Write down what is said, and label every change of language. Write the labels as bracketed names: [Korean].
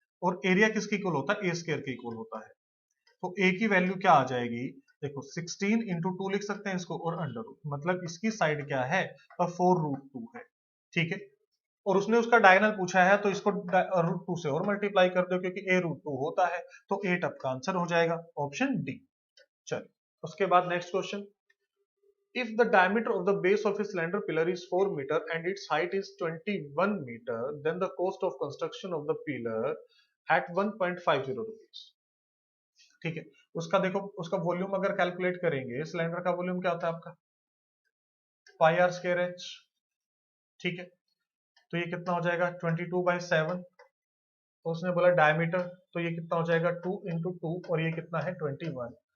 [Hindi] और एरिया किसके इक्वल होता है, ए स्क्वायर के इक्वल होता है। तो ए की वैल्यू क्या आ जाएगी, देखो 16 इंटू 2 लिख सकते हैं इसको, और अंडर रूट, मतलब इसकी साइड क्या है, तो 4√2 है। ठीक है, और उसने उसका डायगोनल पूछा है, तो इसको √2 से और मल्टीप्लाई कर दो, क्योंकि a√2 होता है, तो 8 आपका आंसर हो जाएगा, ऑप्शन डी। चलिए उसके बाद next question. [English] If the diameter of the base of a cylinder pillar is 4 meter and its height is 21 meter, then the cost of construction of the pillar at 1.50 rupees। [Hindi] ठीक है, उसका देखो, उसका volume अगर calculate करेंगे, cylinder का volume क्या होता है आपका, पाई आर स्क्वायर एच। ठीक है, तो ये कितना हो जाएगा, 22/7। तो उसने बोला डायमीटर, तो ये कितना हो जाएगा, 2 इंटू 2, और ये कितना है, 21।